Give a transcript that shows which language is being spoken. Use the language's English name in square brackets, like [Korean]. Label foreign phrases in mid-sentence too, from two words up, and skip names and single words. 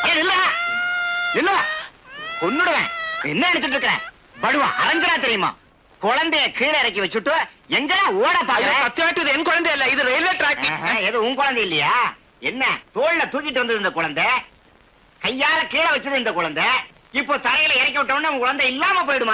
[Tamil] கொன்னுடுவேன். என்ன நினைச்சிட்டு இருக்க? படுவா அரஞ்சனா தெரியுமா? குழந்தைய கீழே இறக்கி வச்சுட்டு எங்கெல்லாம் ஓட பாக்குற? [Malayalam] சத்தியமாയിട്ട് ഇത് എൻ കുഴന്തയല്ല, ഇത് റെയിൽവേ ട്രാക്ക്. [Tamil] ஏதோ உன் குழந்தை இல்லையா? என்ன தோல்ல தூக்கிட்டு வந்தது இந்த குழந்தை, கையால கீழே வச்சது இந்த குழந்தை, இப்போ தரையில இறக்கி விட்டோம்னா உன் குழந்தை இல்லாம போயிடுமா?